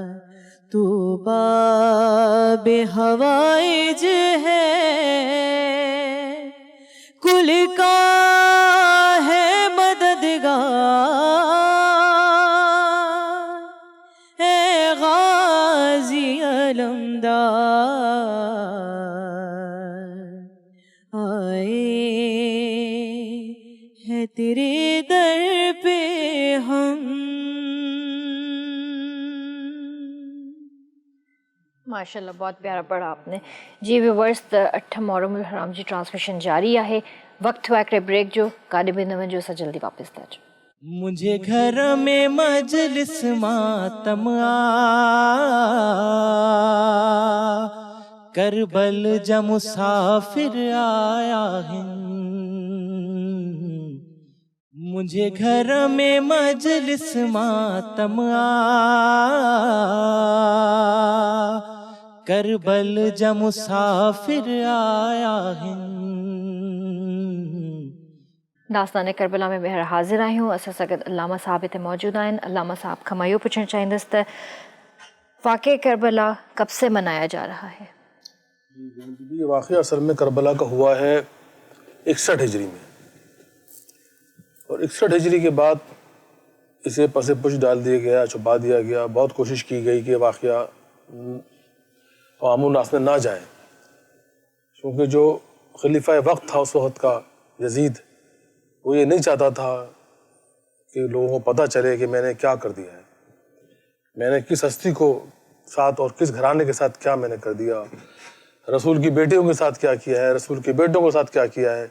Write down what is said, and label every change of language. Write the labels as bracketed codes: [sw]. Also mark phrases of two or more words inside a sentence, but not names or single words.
[ur] تو بابے حوائج ہے، کل کا ہے مددگار ہے غازی علمدار. آئے ہیں تیرے در پہ ہم. ماشاءاللہ بہت پیارا پڑھا آپ نے جی. [sd] व्यूवर्स अठम मोहर्रमुल हराम जी ट्रांसमिशन जारी आहे। वक्त हुआ हिकिड़े ब्रेक जो, काॾे बि न वञो, असां जल्दी वापसि था अचूं। [ur] مجھے گھر میں مجلس ماتم آ، کربل جا مسافر آیا ہے. مجھے گھر میں مجلس ماتم آ، کربل جا مسافر آیا ہے. [sd] दास्तान करबला में ॿीहर हाज़िर आहियूं। असां सां गॾु अल्लामा साहब हिते मौजूदु आहिनि। अल्लामा साहब खां मां इहो पुछणु चाहींदसि त वाक़े करबला [ur] کب سے منایا جا رہا ہے? یہ واقعہ اصل میں کربلا کا ہوا ہے 61 ہجری میں، اور 61 ہجری کے بعد اسے پسے پش ڈال دیا گیا، چھپا دیا گیا. بہت کوشش کی گئی کہ واقعہ عامو ناس میں نہ جائے، کیونکہ جو خلیفہ وقت تھا اس وقت کا یزید، وہ یہ نہیں چاہتا تھا کہ لوگوں کو پتا چلے کہ میں نے کیا کر دیا ہے، میں نے کس ہستی کو ساتھ اور کس گھرانے کے ساتھ کیا میں نے کر دیا، رسول کی بیٹیوں کے ساتھ کیا کیا ہے، رسول کے بیٹوں کے ساتھ کیا کیا ہے.